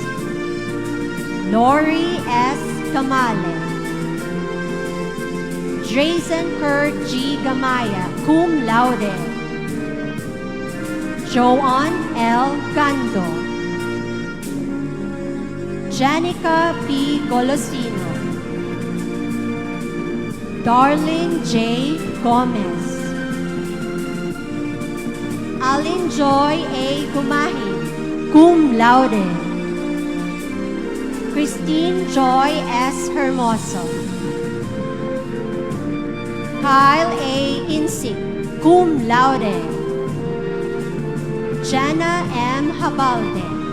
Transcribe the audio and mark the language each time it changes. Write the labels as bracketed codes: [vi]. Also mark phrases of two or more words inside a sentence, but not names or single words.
[en] Lori S. Kamale. Jason Kurt G. Gamaya, [la] cum laude. [en] Joan L. Gando. Janica P. Golosino. Darlene J. Gomez. Alin Joy A. Gumahin, [la] cum laude. [en] Christine Joy S. Hermoso. Kyle A. Insik, [la] cum laude. [en] Jana M. Habalde.